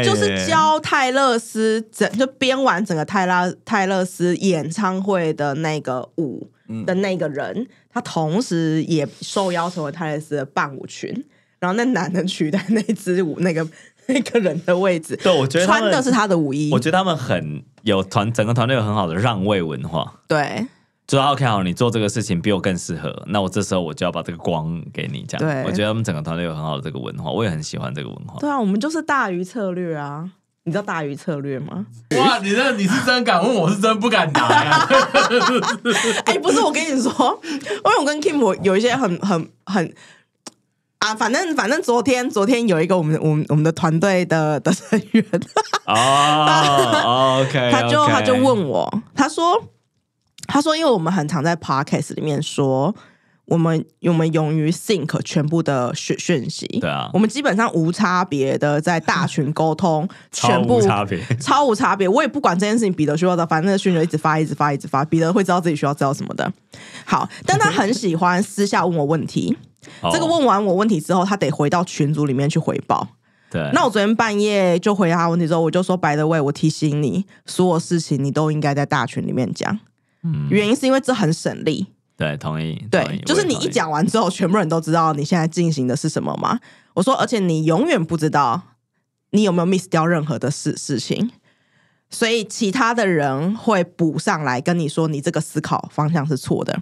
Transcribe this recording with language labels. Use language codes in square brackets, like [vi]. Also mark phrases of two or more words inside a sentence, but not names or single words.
[zh] 就是教泰勒斯就編完整個泰勒斯演唱會的那個舞的那個人，他同時也受邀成為泰勒斯的伴舞群。然後那男的取代那支舞那個人的位置，对，我覺得穿的是他的舞衣。我覺得他們很有整個團隊有很好的讓位文化。對，就 OK 好，你做這個事情比我更適合，那我這時候我就要把這個光給你，這樣。對，我覺得他們整個團隊有很好的這個文化，我也很喜歡這個文化。對啊，我們就是大魚策略啊，你知道大魚策略嗎？哇，你是真敢問，我是真不敢答呀。哎，不是，我跟你說，因為我跟 Kim 有一些很啊，反正昨天有一個我們的團隊的成員 OK，他就問我，他說，因為我們很常在 podcast 裡面說，我們勇於 sync 全部的訊息，對啊，我們基本上無差別的在大群溝通，全部超無差別，我也不管這件事情彼得需要的，反正讯息一直發，彼得會知道自己需要知道什麼的。好，但他很喜歡私下問我問題。這個問完我問題之後，他得回到群組裡面去回報。對，那我昨天半夜就回答他問題之後，我就說 [en] by the way， [zh] 我提醒你，所有事情你都應該在大群裡面講。原因是因為這很省力。對，同意。對，就是你一講完之後，全部人都知道你現在進行的是什麼嘛。我說，而且你永遠不知道你有沒有 miss 掉任何的事情，所以其他的人會補上來跟你說，你這個思考方向是錯的。